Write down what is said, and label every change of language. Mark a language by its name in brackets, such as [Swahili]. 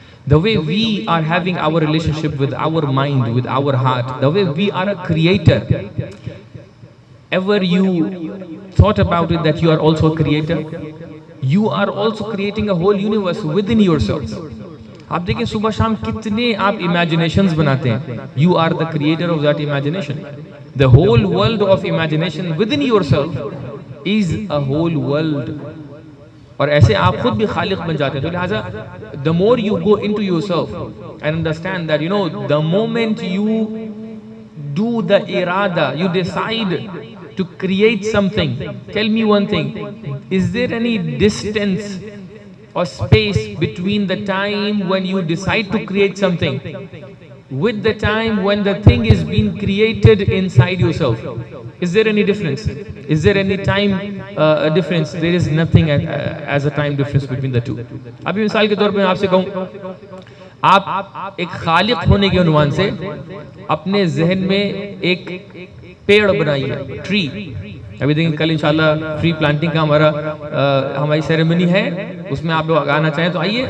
[English] The way we are having our relationship with our mind, with our heart, the way we are a creator. Ever you thought about it that you are also a creator? You are also creating a whole universe within yourself. [Urdu] آپ دیکھیں صبح شام کتنے آپ imaginations بناتے ہیں. [English] You are the creator of that imagination. The whole world of imagination within yourself is a whole world. [Urdu] اور ایسے آپ خود بھی خالق بن جاتے ہیں. تو لہٰذا [English] the more you go into yourself and understand that the moment you do the irada, you decide to create something. Tell me one thing, is there any distance or space between the time when you decide to create something with the time when the thing is being created inside yourself? Is there any difference? Is there any time difference? There is nothing as a time difference between the two. [Urdu] ابھی مثال کے طور پر میں آپ سے کہوں، آپ ایک خالق ہونے کے عنوان سے اپنے ذہن میں ایک پیڑ بنائیے، ٹری. ابھی دیکھیں کل انشاءاللہ ٹری پلانٹنگ کا ہماری سیریمنی ہے، اس میں آپ لوگ آنا چاہیں تو آئیے.